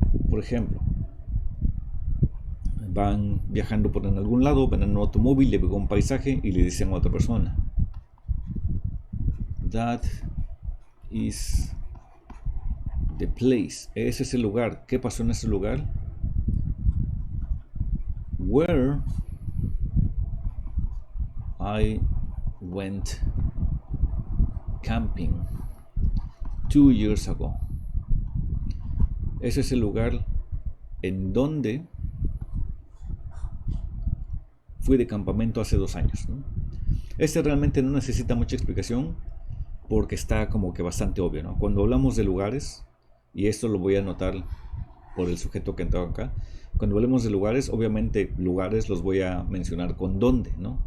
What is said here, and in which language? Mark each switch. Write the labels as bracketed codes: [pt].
[es] Por ejemplo, van viajando por en algún lado, van en un automóvil, le pegó un paisaje y le dicen a otra persona: [en] that is the place. [es] Ese es el lugar. ¿Qué pasó en ese lugar? [en] Where I went camping 2 years ago. [es] Ese es el lugar en donde fui de campamento hace 2 años, ¿no? Este realmente no necesita mucha explicación porque está como que bastante obvio, ¿no? Cuando hablamos de lugares, y esto lo voy a anotar por el sujeto que entró acá, cuando hablemos de lugares, obviamente lugares los voy a mencionar con dónde, ¿no?